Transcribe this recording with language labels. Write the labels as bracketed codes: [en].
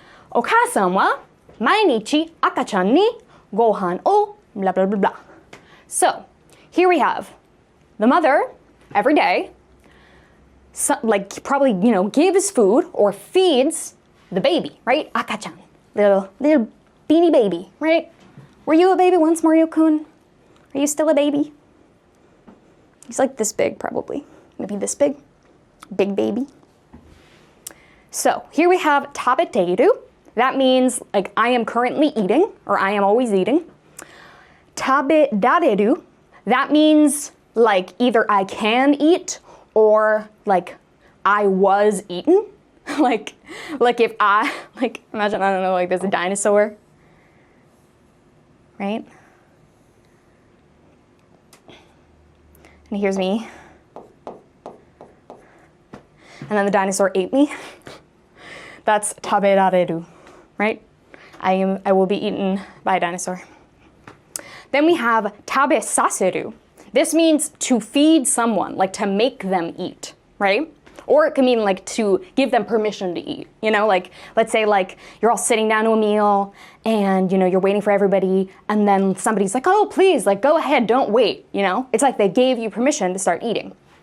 [ja] お母さんは毎日赤ちゃんにご飯を blah blah blah blah. [en] So here we have the mother every day, like probably gives food or feeds the baby, right? 赤ちゃん, little beanie baby, right? Were you a baby once, Mario-kun? Are you still a baby? He's like this big, probably. Maybe this big. Big baby. So here we have 食べている. That means like I am currently eating or I am always eating. [ja] 食べられる. [en] That means like either I can eat or like I was eaten. like if I, like imagine, I don't know, like there's a dinosaur. Right? And here's me. And then the dinosaur ate me. That's 食べられる, right? I will be eaten by a dinosaur. Then we have 食べさせる. This means to feed someone, like to make them eat, right? Or it can mean like to give them permission to eat. Like let's say like you're all sitting down to a meal and you're waiting for everybody and then somebody's like, oh please, like go ahead, don't wait, It's like they gave you permission to start eating.